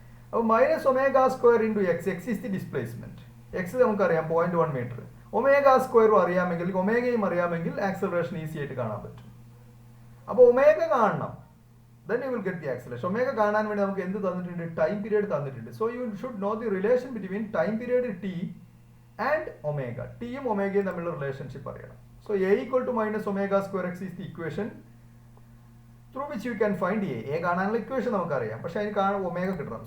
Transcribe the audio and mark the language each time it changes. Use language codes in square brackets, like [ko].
[en] അപ്പോൾ -ω² × x is the displacement. x നമുക്കറിയാം 0.1 meter. [ml] ω² അറിയാമെങ്കിൽ, ഒമേഗയും അറിയാമെങ്കിൽ ആക്സിലറേഷൻ ഈസി ആയിട്ട് കാണാൻ പറ്റും. അപ്പോൾ ഒമേഗ കാണണം, [en] then you will get the acceleration. [ml] Omega കാണാൻ വേണ്ടി നമുക്ക് എന്ത് തന്നിട്ടുണ്ട്? ടൈം പീരീഡ് തന്നിട്ടുണ്ട്. [en] So you should know the relation between time period T and omega. [ml] ടിയും ഒമേഗയും തമ്മിലുള്ള റിലേഷൻഷിപ്പ് അറിയണം. [en] So a = -ω²x is the equation through which you can find a. [ml] കാണാനുള്ള ഇക്വേഷൻ നമുക്കറിയാം, പക്ഷെ അതിന് കാണാൻ ഒമേഗ കിട്ടണം.